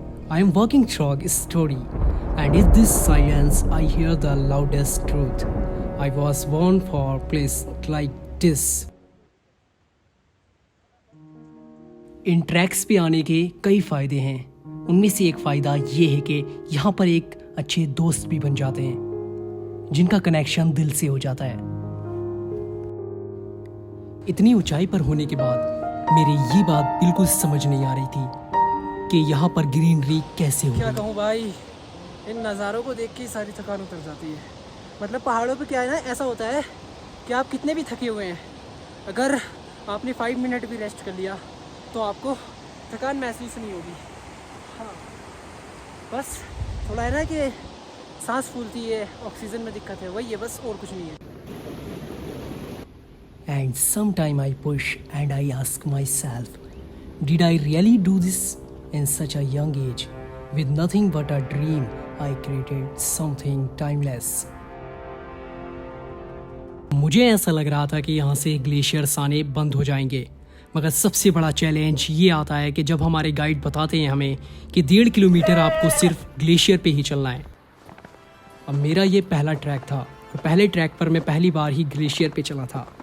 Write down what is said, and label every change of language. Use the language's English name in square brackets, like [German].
[English] I am walking through a story. And in this silence, I hear the loudest truth. I was born for a place like this. [Hindi] In tracks पे आने के कई फ़ायदे हैं। उनमें से एक फ़ायदा ये है कि यहाँ पर एक अच्छे दोस्त भी बन जाते हैं, जिनका कनेक्शन दिल से हो जाता है। इतनी ऊंचाई पर होने के बाद मेरी ये बात बिल्कुल समझ नहीं आ रही थी कि यहाँ पर ग्रीनरी कैसे क्या होगी। कहूँ भाई, इन नज़ारों को देख के ही सारी थकान उतर जाती है। मतलब पहाड़ों पे क्या है ना, ऐसा होता है कि आप कितने भी थके हुए हैं, अगर आपने 5 मिनट भी रेस्ट कर लिया तो आपको थकान महसूस नहीं होगी। हाँ, बस थोड़ा है ना कि सांस फूलती है, ऑक्सीजन में दिक्कत है, वही है बस, और कुछ नहीं है। [English] And sometime I push and I ask myself, did I really do this in such a young age? With nothing but a dream, I created something timeless. [Hindi] मुझे ऐसा लग रहा था कि यहाँ से ग्लेशियर्स आने बंद हो जाएंगे, मगर सबसे बड़ा चैलेंज ये आता है कि जब हमारे गाइड बताते हैं हमें कि 1.5 किलोमीटर आपको सिर्फ ग्लेशियर पे ही चलना है। अब मेरा ये पहला ट्रैक था और पहले ट्रैक पर मैं पहली बार ही ग्लेशियर पे चला था।